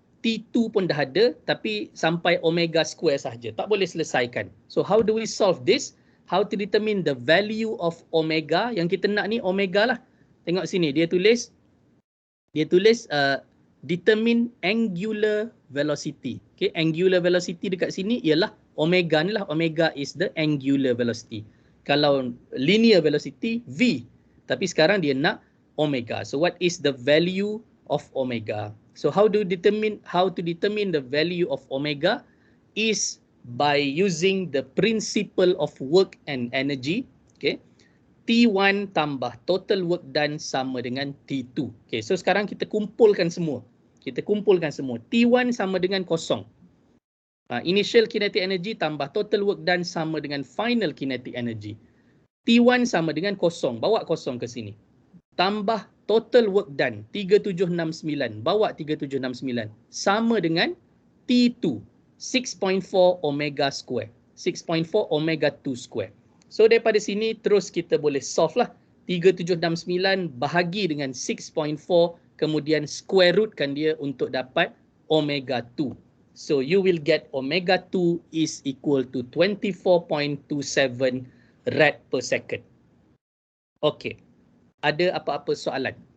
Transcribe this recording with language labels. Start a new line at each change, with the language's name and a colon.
Malay: T2 pun dah ada, tapi sampai omega square sahaja. Tak boleh selesaikan.
English: So how do we solve this? How to determine the value of omega?
Malay: Yang kita nak ni omega lah. Tengok sini, dia tulis
English: determine angular velocity.
Malay: Okay, angular velocity dekat sini ialah omega ni lah.
English: Omega is the angular velocity.
Malay: Kalau linear velocity, V. Tapi sekarang dia nak omega.
English: So what is the value of omega? So how to determine the value of omega is by using the principle of work and energy.
Malay: Okay, T1 tambah total work done sama dengan T2. Okay, so sekarang kita kumpulkan semua. T1 sama dengan kosong.
English: Initial kinetic energy tambah total work done sama dengan final kinetic energy.
Malay: T1 sama dengan kosong. Bawa kosong ke sini. Tambah total work done 3769. Bawa 3769. Sama dengan T2.
English: 6.4 omega square. 6.4 omega 2 square.
Malay: So daripada sini terus kita boleh solve lah. 3769 bahagi dengan 6.4. Kemudian square rootkan dia untuk dapat omega 2.
English: So you will get omega 2 is equal to 24.27 rad per second.
Malay: Okay. Ada apa-apa soalan?